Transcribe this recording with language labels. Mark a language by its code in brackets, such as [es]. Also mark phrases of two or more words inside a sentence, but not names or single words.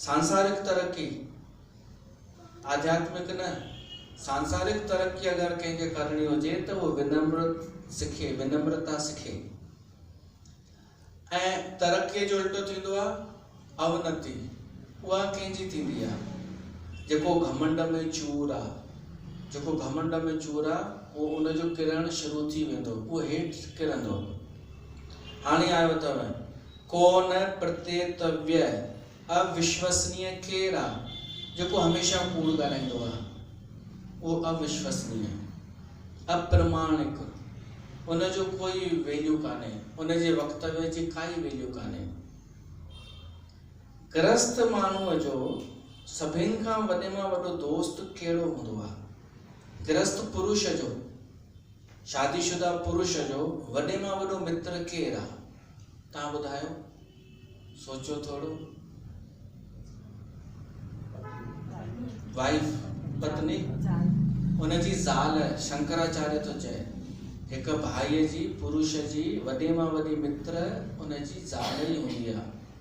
[sd] सांसारिक तरक़ी, आध्यात्मिक न, सांसारिक तरक़ी अगरि कंहिंखे करणी हुजे त उहो विनम्र सिखे, विनम्रता सिखे। ऐं तरक़ीअ जो उल्टो थींदो आहे अवनति, उहा कंहिंजी थींदी आहे? जेको घमंड में चूर आहे, जेको घमंड में चूर आहे, उहो उनजो किरण शुरू थी वेंदो, उहो हेठि किरंदो। हाणे आयो अथव [sa] कोन प्रत्येतव्य, [sd] अविश्वसनीय केरु आहे? जेको हमेशह कूड़ ॻाल्हाईंदो आहे, उहो अविश्वसनीय, अप्रमाणिक, उनजो कोई वैल्यू कान्हे, उनजे वक्तव्य जी काई वैल्यू कान्हे। गृहस्थ माण्हूअ जो सभिनि खां वॾे मां वॾो दोस्त कहिड़ो हूंदो आहे? गृहस्थ पुरुष जो, शादीशुदा पुरुष जो वॾे मां वॾो मित्र केरु आहे? तव्हां ॿुधायो, सोचो थोरो। वाइफ, पत्नी, उनजी ज़ाल। शंकराचार्य थो चए, हिकु भाईअ जी, पुरुष जी वॾे मां वॾी मित्र उनजी ज़ाल ई हूंदी आहे।